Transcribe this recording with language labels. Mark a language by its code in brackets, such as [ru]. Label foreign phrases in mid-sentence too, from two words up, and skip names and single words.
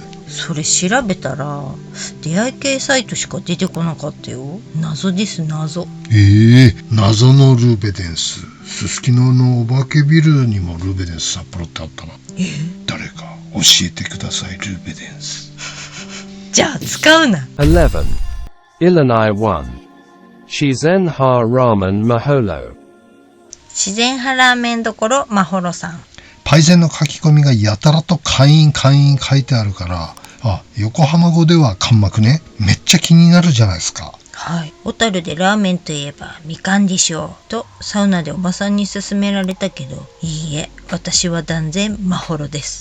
[ja] それ調べたら出会い系サイトしか出てこなかったよ。謎です、謎。謎のルーベデンス。すすきののお化けビルにもルーベデンス札幌ってあったな。誰か教えてください、ルーベデンス。じゃあ使うな。 11. Ilanai 1. 自然派 ラーメン まほろ. 自然派ラーメンどころまほろさん。パイセンの書き込みがやたらと会員書いてあるから、あ、横浜語では関幕ね。めっちゃ気になるじゃないですか。はい。小樽でラーメンといえばみかんでしょうとサウナでおばさんに勧められたけど、いいえ、私は断然まほろです。